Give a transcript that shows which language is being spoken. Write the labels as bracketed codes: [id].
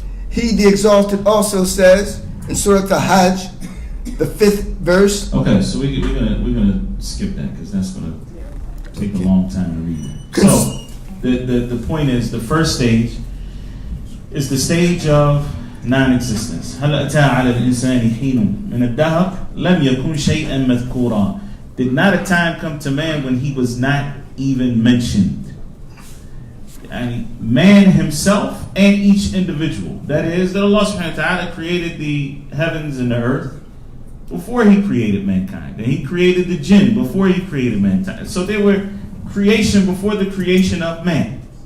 [en] He, the exalted, also says in Surah Al-Hajj, the 5th verse. Okay, so we're gonna skip that because that's gonna take a long time to read that. So the point is, the first stage is the stage of non-existence. [ar] هل أتى على الإنسان حين من الدهر لم يكن شيئا مذكورا. [en] Did not a time come to man when he was not even mentioned? And man himself and each individual. That is, that Allah subhanahu wa ta'ala created the heavens and the earth before he created mankind. And he created the jinn before he created mankind. So they were creation before the creation of man.